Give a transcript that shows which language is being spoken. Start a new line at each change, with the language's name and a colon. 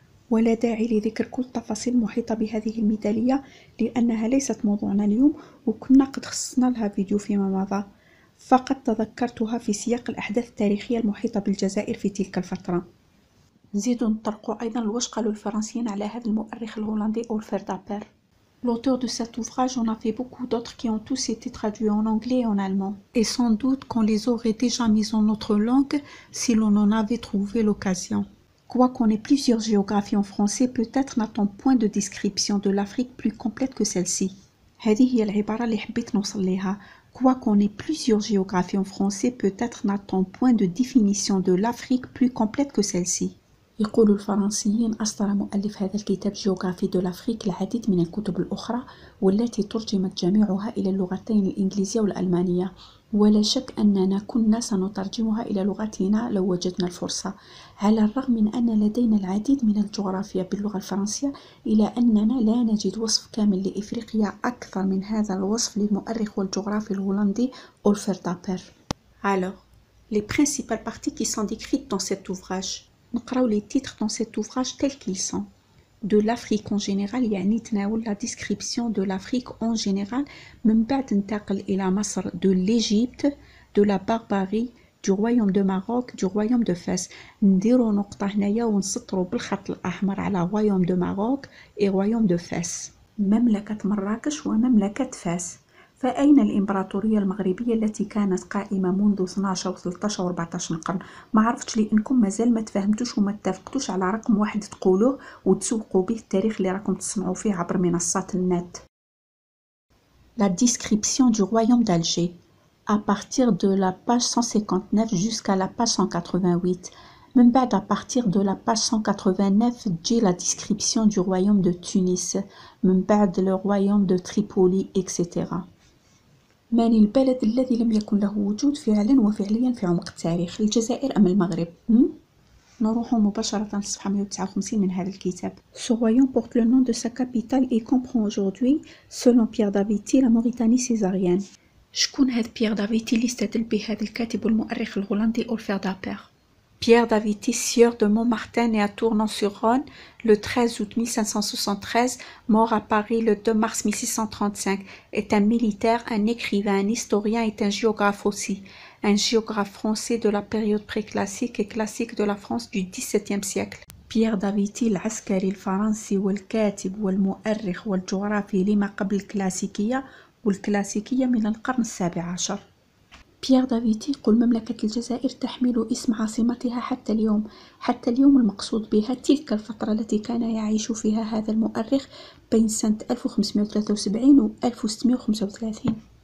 Arabic: ولا داعي لذكر كل التفاصيل المحيطة بهذه الميدالية لأنها ليست موضوعنا اليوم، وكنا قد خصصنا لها فيديو فيما مضى، فقط تذكرتها في سياق الأحداث التاريخية المحيطة بالجزائر في تلك الفترة. نزيدو نطرقوا أيضا لواش قالوا الفرنسيين على هذا المؤرخ الهولندي أولفير دابير.
French: L'auteur de cet ouvrage en a fait beaucoup d'autres qui ont tous été traduits en anglais et en allemand. Et sans doute qu'on les aurait déjà mis en notre langue si l'on en avait trouvé l'occasion. Quoiqu'on ait plusieurs géographies en français, peut-être n'a-t-on point de description de l'Afrique plus complète que celle-ci.
Arabic: هذه هي العبارة اللي حبيت نوصل لها.
French: Quoiqu'on ait plusieurs géographies en français, peut-être n'a-t-on point de définition de l'Afrique plus complète que celle-ci.
Arabic: يقول الفرنسيين أصدر مؤلف هذا الكتاب جيوغرافي دو لافريك العديد من الكتب الأخرى والتي ترجمت جميعها إلى اللغتين الإنجليزية والألمانية، ولا شك أننا كنا سنترجمها إلى لغتنا لو وجدنا الفرصة، على الرغم من أن لدينا العديد من الجغرافيا باللغة الفرنسية إلا أننا لا نجد وصف كامل لإفريقيا أكثر من هذا الوصف للمؤرخ والجغرافي الهولندي أولفير دابير.
French: Alors, les principales parties qui sont décrites dans cet ouvrage.
Arabic: نقراو
French: les titres dans cet ouvrage tels qu'ils sont. De l'Afrique en général
Arabic: يعني تناول
French: la description de l'Afrique en général،
Arabic: من بعد ننتقل إلى مصر
French: de l'Égypte, de la Barbarie, du royaume de Maroc, du royaume de Fès.
Arabic: نديرو نقطة هنايا ونسطرو بالخط الأحمر على
French: royaume de Maroc et royaume de Fès.
Arabic: مملكة مراكش ومملكة فاس. فأين الإمبراطورية المغربية التي كانت قائمة منذ 12 و 13 و 14 قرن؟ ما عرفتش لأنكم مازال ما تفهمتوش وما اتفقتوش على رقم واحد تقولوه وتسوقوا به التاريخ اللي راكم تسمعوا فيه عبر منصات النت.
French: La description du royaume d'Alger à partir de la page 159 jusqu'à la page 188.
Arabic: من بعد
French: à partir de la page 189
Arabic: تجي
French: la description du royaume de Tunis، من بعد le royaume de Tripoli etc.
Arabic: من البلد الذي لم يكن له وجود فعلا وفعليا في عمق التاريخ، الجزائر أم المغرب؟ نروح مباشرة لصفحة 159 من هذا الكتاب.
French: Ce royaume porte le nom de sa capitale et comprend aujourd'hui, selon Pierre Daviti, la Mauritanie césarienne.
Arabic: شكون هذا بيير دافيتي اللي استدل به هذا الكاتب والمؤرخ الهولندي أولفير دابير؟
French: Pierre Daviti, sieur de Montmartin, né à Tournon-sur-Rhône le 13 août 1573, mort à Paris le 2 mars 1635, est un militaire, un écrivain, un historien et un géographe aussi. Un géographe français de la période préclassique et classique de la France du XVIIe siècle.
Arabic: Pierre Daviti العسكري الفرنسي والكاتب والمؤرخ والجغرافي لما قبل الكلاسيكية والكلاسيكية من القرن السابع عشر. بيير دافيتي يقول مملكة الجزائر تحمل اسم عاصمتها حتى اليوم. حتى اليوم المقصود بها تلك الفترة التي كان يعيش فيها هذا المؤرخ بين سنة 1573 و 1635.